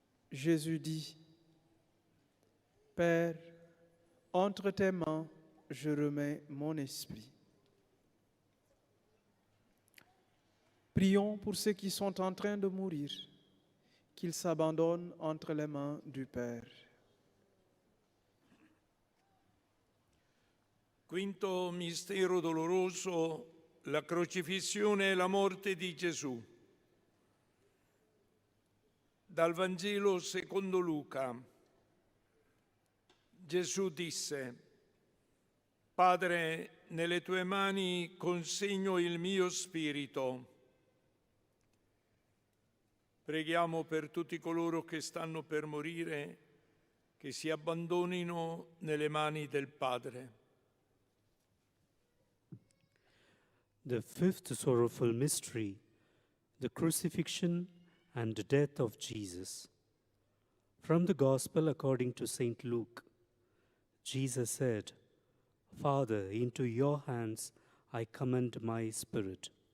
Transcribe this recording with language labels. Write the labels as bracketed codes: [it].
[fr] Jésus dit, « Père, entre tes mains, je remets mon esprit. » Prions pour ceux qui sont en train de mourir, qu'ils s'abandonnent entre les mains du Père. [it] Quinto mistero doloroso, la crocifissione e la morte di Gesù. Dal Vangelo secondo Luca. Gesù disse: Padre, nelle tue mani consegno il mio spirito. Preghiamo per tutti coloro che stanno per morire, che si abbandonino nelle mani del Padre. [en] The fifth sorrowful mystery, the crucifixion and death of Jesus. From the Gospel according to St. Luke, Jesus said, "Father, into your hands I commend my spirit."